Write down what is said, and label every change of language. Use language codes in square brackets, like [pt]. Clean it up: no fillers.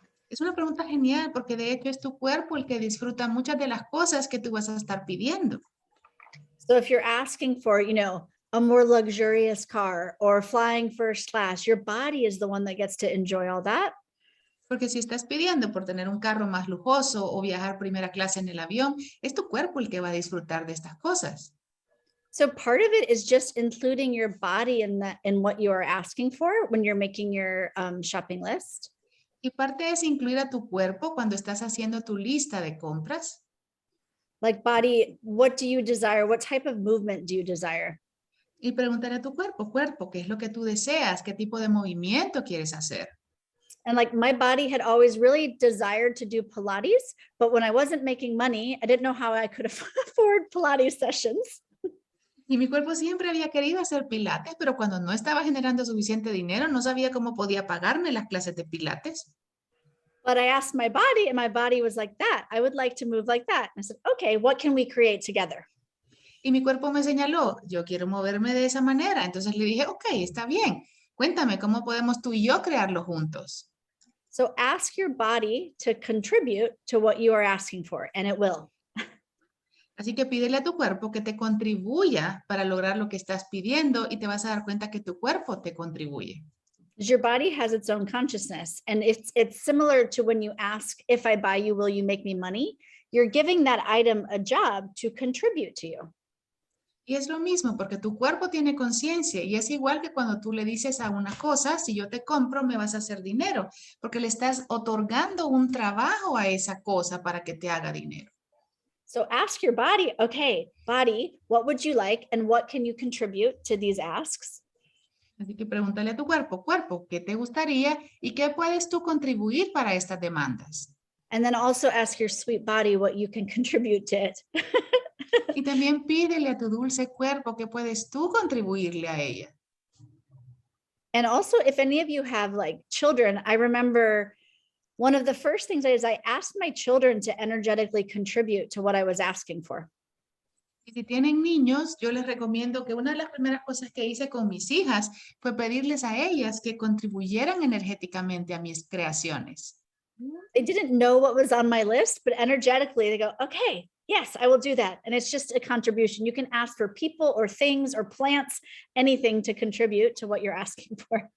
[es] Es una pregunta genial porque de hecho es tu cuerpo el que disfruta muchas de las cosas que tú vas a estar pidiendo. [en] So if you're asking for, a more luxurious car or flying first class, your body is the one that gets to enjoy all that. [es] Porque si estás pidiendo por tener un carro más lujoso o viajar primera clase en el avión, es tu cuerpo el que va a disfrutar de estas cosas. [en] So part of it is just including your body in what you are asking for when you're making your shopping list. [es] Y parte es incluir a tu cuerpo cuando estás haciendo tu lista de compras. [en] Like body, what do you desire? What type of movement do you desire? [es] Y preguntar a tu cuerpo, ¿qué es lo que tú deseas? ¿Qué tipo de movimiento quieres hacer? [en] And like my body had always really desired to do Pilates, but when I wasn't making money, I didn't know how I could afford Pilates sessions. [es] Y mi cuerpo siempre había querido hacer pilates, pero cuando no estaba generando suficiente dinero, no sabía cómo podía pagarme las clases de pilates. [en] But I asked my body and my body was like that. I would like to move like that. And I said, okay, what can we create together? [es] Y mi cuerpo me señaló, yo quiero moverme de esa manera. Entonces le dije, ok, está bien. Cuéntame cómo podemos tú y yo crearlo juntos. [en] So ask your body to contribute to what you are asking for, and it will. [es] Así que pídele a tu cuerpo que te contribuya para lograr lo que estás pidiendo y te vas a dar cuenta que tu cuerpo te contribuye. [en] Your body has its own consciousness, and it's similar to when you ask, if I buy you, will you make me money? You're giving that item a job to contribute to you. [es] Y es lo mismo porque tu cuerpo tiene conciencia y es igual que cuando tú le dices a una cosa, si yo te compro me vas a hacer dinero, porque le estás otorgando un trabajo a esa cosa para que te haga dinero. [en] So ask your body, okay, body, what would you like and what can you contribute to these asks? [es] Así que pregúntale a tu cuerpo, ¿qué te gustaría y qué puedes tú contribuir para estas demandas? [en] And then also ask your sweet body what you can contribute to it. [es] Y también pídele a tu dulce cuerpo qué puedes tú contribuirle a ella. [en] And also, if any of you have like children, I remember one of the first things is I asked my children to energetically contribute to what I was asking for. [es] Y si tienen niños, yo les recomiendo que una de las primeras cosas que hice con mis hijas fue pedirles a ellas que contribuyeran energéticamente a mis creaciones. [en] They didn't know what was on my list, but energetically they go, okay, yes, I will do that. And it's just a contribution. You can ask for people or things or plants, anything to contribute to what you're asking for.